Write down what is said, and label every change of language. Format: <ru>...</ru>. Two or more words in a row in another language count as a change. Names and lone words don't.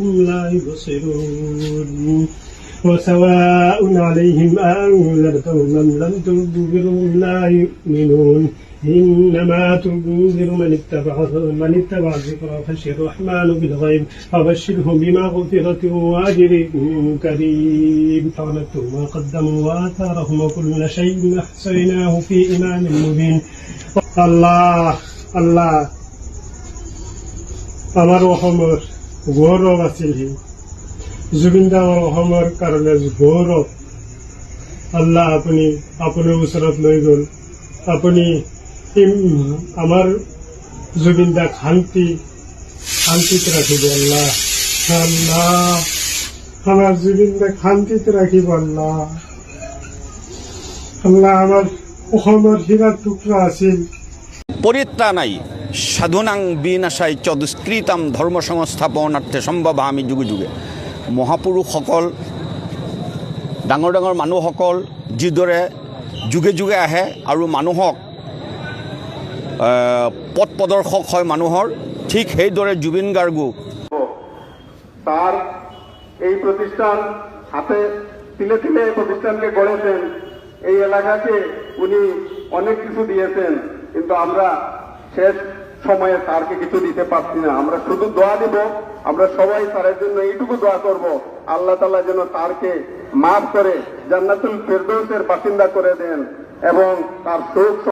<ar>لا يبصرون وسواء عليهم أنذرتهم أم لم تنذرهم لا يؤمنون إنما تنذر من اتبع الذكر خشي الرحمن بالغيب فبشره بمغفرة وأجر كريم فنكتب ما قدموا وآثارهم وكل شيء أحصيناه في إمام مبين الله</ar> <as>আমার অসমৰ গৌৰৱ আছিল জুবিন দা আমাৰ অসমৰ কাৰণে গৌৰৱ আল্লাহ আপুনি আপোনাৰ ওচৰত লৈ গ'ল আপুনি আমার জুবিন দাক শান্তিত রাখিব আল্লাহ আমার জুবিন দাক শান্তিত রাখিব আল্লাহ আমার অসমৰ হীৰাৰ টুকুৰা আছিল</as> <sa>পরিত্রাণাই সাধুনাং বিনাশাই চ দুষ্কৃতাম ধর্ম সংস্থাপনার্থে সম্ভৱামি যুগে যুগে</sa> <as>মহাপুৰুষসকল ডাঙৰ মানুহসকল যিদৰে যুগে যুগে আহে আৰু মানুহক পথ প্ৰদৰ্শক হয় মানুহৰ ঠিক সেইদৰে জুবিন গাৰ্গো</as> <bn>তার এই প্রতিষ্ঠান হাতে তিলে তিলে এই প্রতিষ্ঠানকে গড়েছেন, এই এলাকাকে উনি অনেক কিছু দিয়েছেন, কিন্তু আমরা শেষ সময়ে স্যারকে কিছু দিতে পারছি না। আমরা শুধু দোয়া দিব, আমরা সবাই স্যারের জন্য এইটুকু দোয়া করব, আল্লাহ তাআলা যেন স্যারকে মাফ করে জান্নাতুল ফেরদৌসের বাসিন্দা করে দেন এবং তার সুখ</bn>